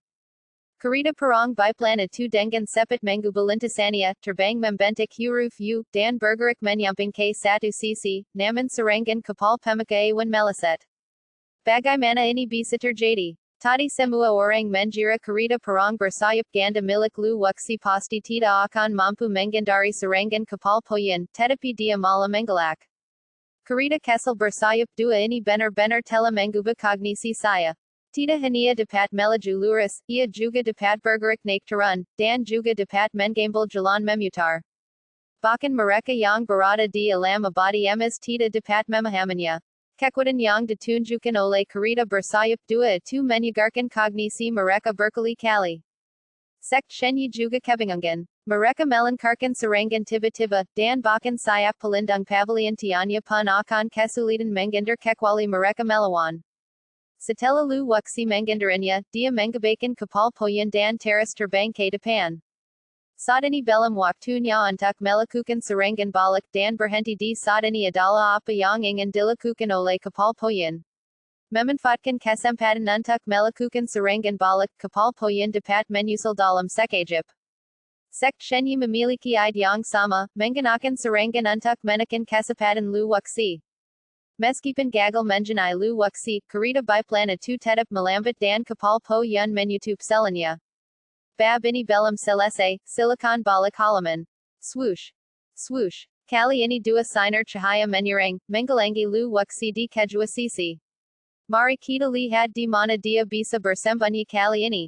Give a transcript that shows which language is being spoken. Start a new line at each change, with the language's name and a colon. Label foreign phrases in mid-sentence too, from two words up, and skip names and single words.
Indonesian: Kereta perang biplan itu dengan cepat mengubah lintasannya, terbang membentuk huruf U, dan bergerak menyamping ke satu sisi, namun serangan kapal pemakaian meleset. Bagaimana ini bisa terjadi? Tadi semua orang mengira kereta perang bersayap ganda milik lu wuxi pasti tidak akan mampu menghindari serangan kapal po yun, tetapi dia malah menggelak. Kereta kesel bersayap dua ini benar-benar telah mengubah kognisi saya. Tidak hanya dapat melaju lurus, ia juga dapat bergerak naik turun, dan juga dapat mengambil jalan memutar. Bahkan mereka yang berada di alam abadi emas tidak dapat memahaminya. Kekuatan yang ditunjukkan oleh kereta bersayap dua itu menyegarkan kognisi mereka berkali-kali. Sekt Shenyi juga kebingungan. Mereka melancarkan serangan tiba-tiba, dan bahkan sayap pelindung pavilion tianya pun akan kesulitan menghindar kecuali mereka melawan. Setelah lu wuxi menghindarnya, dia mengabaikan kapal po yun dan terus terbang ke depan. Saat ini belum waktunya untuk melakukan serangan balik dan berhenti di saat ini adalah apa yang ingin dilakukan oleh kapal po yun. Memanfaatkan kesempatan untuk melakukan serangan balik, kapal po yun dapat menyusul dalam sekejap. Sekt Shenyi memiliki ide yang sama, menggunakan serangan untuk menekan kesempatan lu wuxi. Meskipun gagal mengenai lu wuxi, kereta biplan itu tetap melambat dan kapal po yun menutup selanya. BAB ini belum selesai, silakan balik halaman. Swoosh. Swoosh. Kali ini dua sinar cahaya menyerang, menggelangi lu wuxi di kedua sisi. Mari kita lihat di mana dia bisa bersembunyi kali ini.